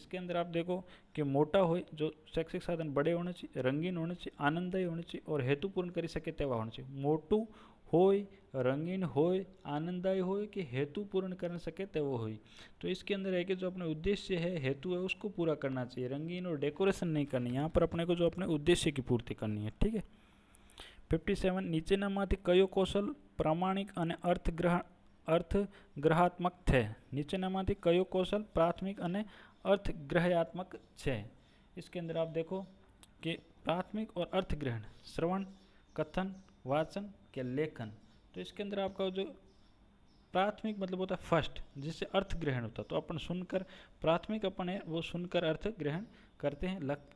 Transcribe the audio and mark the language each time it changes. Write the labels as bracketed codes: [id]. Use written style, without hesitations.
[hi] इसके अंदर आप देखो कि मोटा हो, जो शैक्षिक साधन बड़े होने चाहिए, रंगीन होने चाहिए, आनंददायी होने चाहिए और हेतुपूर्ण कर सके तेवा होने चाहिए। [gu] मोटू होय, रंगीन होय, आनंददायी होय कि हेतुपूर्ण कर सके तेवो होय। [hi] तो इसके अंदर है कि जो अपने उद्देश्य है, हेतु है, उसको पूरा करना चाहिए। रंगीन और डेकोरेशन नहीं करनी, यहाँ पर अपने को जो अपने उद्देश्य की पूर्ति करनी है, ठीक है। [gu] 57 નીચેનામાંથી કયો કૌશલ પ્રામાણિક અને અર્થગ્રહાત્મક છે। નીચેનામાંથી કયો કૌશલ प्राथमिक અને अर्थग्रहात्मक છે। [hi] इसके अंदर आप देखो कि प्राथमिक और अर्थग्रहण, श्रवण, कथन, वाचन के लेखन। तो इसके अंदर आपका जो प्राथमिक मतलब होता है फर्स्ट, जिससे अर्थ ग्रहण होता है, तो अपन सुनकर, प्राथमिक अपन है वो सुनकर अर्थ ग्रहण करते हैं।